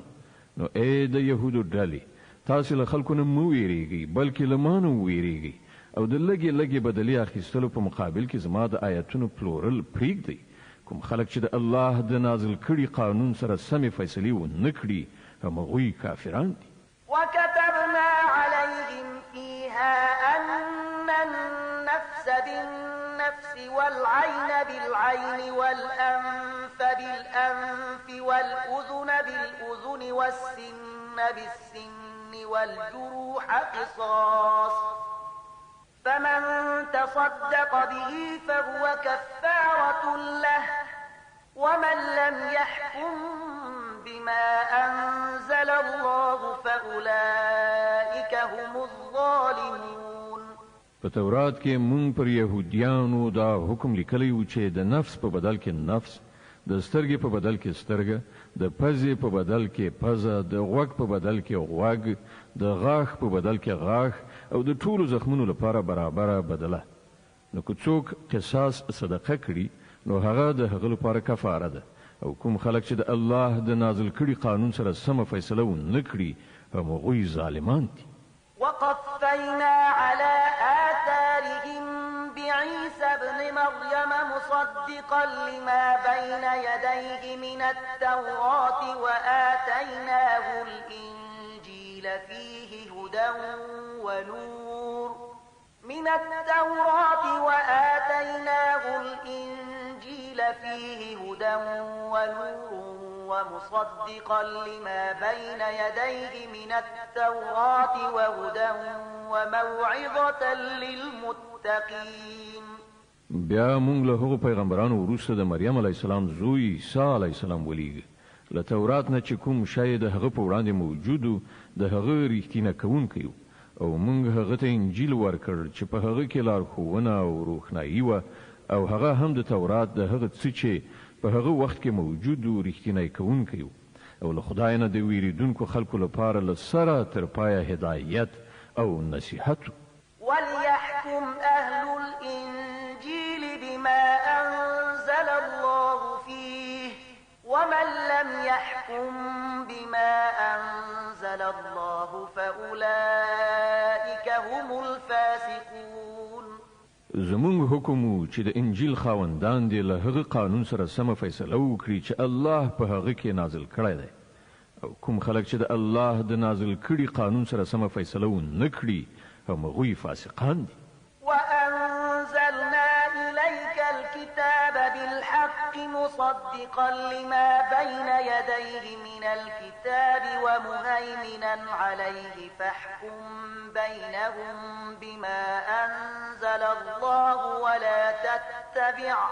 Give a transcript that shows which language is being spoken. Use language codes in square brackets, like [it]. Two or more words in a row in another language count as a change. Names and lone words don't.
[ps] نو ای د یهودو ډلې، تاسې له خلکو نه مه ویریږئ بلکې له ما نه وویریږئ او د لږې لږې بدلې اخیستلو په مقابل کې زما د آیتونو پلورل پرېږدئ. کوم خلک چې د الله د نازل کړي قانون سره سمې فیصلې ونه کړي همغوی کافران دي. [ar] وكتبنا عليهم فيها أن النفس بالنفس والعين بالعين والأنف بالأنف والأذن بالأذن والسن بالسن والجروح قصاص فمن تصدق به فهو كفارة له ومن لم يحكم بما أنزل الله فأولئك هم الظالمون. [ps] په تورات کې مونږ پر يهوديانو دا حکم لیکلی و چې د نفس په بدل کې نفس، د سترګې په بدل کې سترګه، د پزې په بدل کې پزه، د غوږ په بدل کې غوږ، د غاښ په بدل کې غاښ، او د ټولو زخمونو لپاره برابره بدله. نو که څوک قصاص صدقه کړي نو هغه د هغه لپاره کفاره ده، او کوم خلک چې د الله د نازل کړي قانون سره سمه فیصله ونه کړي همغوی ظالمان دي. [ar] وقفينا على آثارهم بعيسى ابن مريم مصدقا لما بين يديه من التوراة وآتيناه الإنجيل فيه هدى ونور ومصدقا لما بين يديه من التوراة وهدى وموعظة للمتقين. [ps] بیا مونږ له هغو پیغمبرانو وروسته د مریم [ar] علیه السلام [ps] زوی عیسی [ar] علیه السلام [ps] ولیږه. له تورات نه چې کوم شی د هغه په وړاندې موجود و د هغه ریښتینه کوونکی و، او مونږ هغه ته انجیل ورکړ چې په هغه کې لارښوونه او روښنایي وه، او هغه هم د تورات د هغه څه چې په هغه وخت کې موجود و ریښتینی کوونکی و، او له خدای نه د ویریدونکو خلکو لپاره له سره تر پایه هدایت او نصیحت. [ar] وليحكم أهل الإنجيل بما أنزل الله فيه ومن لم يحكم بما أنزل الله فأولئك هم الفاسقون. [ps] زمونږ حکم چې د انجیل خاوندان دي له هغه قانون سره سمه فیصله وکړي چې الله په هغه کې نازل کړی دی، او کوم خلک چې د الله د نازل کړي قانون سره سمه فیصله ونه کړي همغوی فاسقان دي. [ar] وأنزلنا إليك الكتاب بالحق مصدقا لما بين يديه من الكتاب ومهيمنا عليه فاحكم بينهم بما أنزل الله ولا تتبع